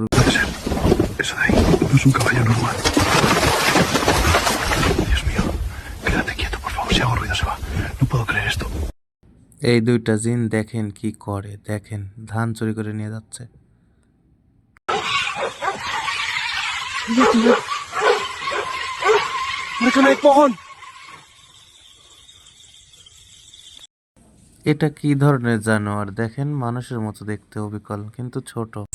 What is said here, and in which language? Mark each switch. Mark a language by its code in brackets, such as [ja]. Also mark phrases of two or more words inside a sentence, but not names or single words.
[es] Eso de ahí no es un caballo normal. Dios mío. Quédate quieto, por favor. Si hago ruido se va. No puedo creer esto. [bn] এই দুইটা জিন দেখেন কি করে, দেখেন ধান চুরি করে নিয়ে যাচ্ছে। এটা কি ধরনের জানোয়ার দেখেন, মানুষের মতো দেখতে, অবিকল কিন্তু ছোট।